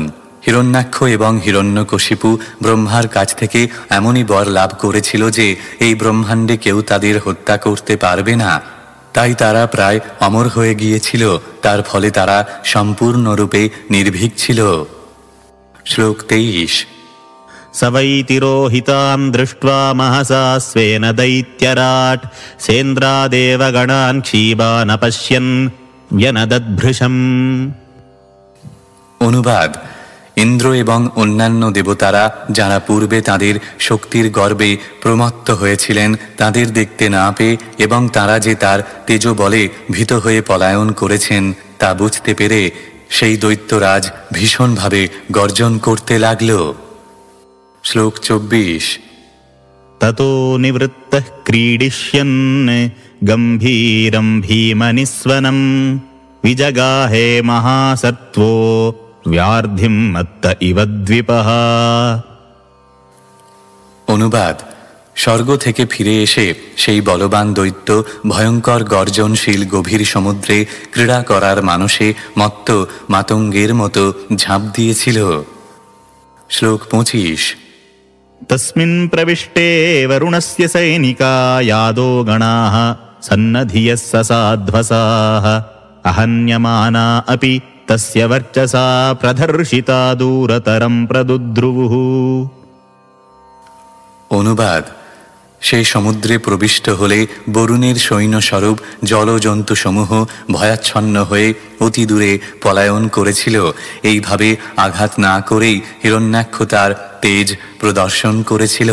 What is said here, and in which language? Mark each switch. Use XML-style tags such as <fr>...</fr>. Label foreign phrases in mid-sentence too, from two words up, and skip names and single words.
<bn>হিরণ্যাক্ষ এবং হিরণ্যকশিপু ব্রহ্মার কাছ থেকে এমনই বর লাভ করেছিল যে এই ব্রহ্মাণ্ডে কেউ তাদের হত্যা করতে পারবে না। তাই তারা প্রায় অমর হয়ে গিয়েছিল। তার ফলে তারা সম্পূর্ণরূপে নির্ভীক ছিল। শ্লোক 23।</bn> <sa>स वै तिरोहितां दृष्ट्वा महसा स्वेन दैत्यराट् सेन्द्रादेवगणान् क्षीबान् अपश्यन् व्यनदद्भृशम्।</sa> <bn>অনুবাদ: ইন্দ্র এবং অন্যান্য দেবতারা যারা পূর্বে তাদের শক্তির গর্বে প্রমত্ত হয়েছিলেন, তাদের দেখতে না পেয়ে এবং তারা যে তার তেজবলে ভীত হয়ে পলায়ন করেছেন তা বুঝতে পেরে সেই দৈত্যরাজ ভীষণভাবে গর্জন করতে লাগল। শ্লোক 24।</bn> <sa>ततो निवृत्तः क्रीडिष्यन् गम्भीरं भीमनिस्वनं विजगाहे महासत्त्वो व्यार्धिं मत्त इव द्विपः।</sa> <bn>অনুবাদ: স্বর্গ থেকে ফিরে এসে সেই বলবান দৈত্য ভয়ঙ্কর গর্জনশীল গভীর সমুদ্রে ক্রীড়া করার মানসে মত্ত মাতঙ্গের মতো ঝাঁপ দিয়েছিল। শ্লোক 25।</bn> <sa>तस्मिन् प्रविष्टे वरुणस्य सैनिका यादो गणाः सन्नधियः ससाध्वसाः अहन्यमाना अपि तस्य वर्चसा प्रदर्शिता दूरतरं प्रदुद्रुवुः।</sa> <bn>অনুবাদ: সেই সমুদ্রে প্রবিষ্ট হলে বরুণের সৈন্যস্বরূপ জলজন্তুসমূহ ভয়াচ্ছন্ন হয়ে অতি দূরে পলায়ন করেছিল। এইভাবে আঘাত না করেই হিরণ্যাক্ষ তার তেজ প্রদর্শন করেছিল।</bn>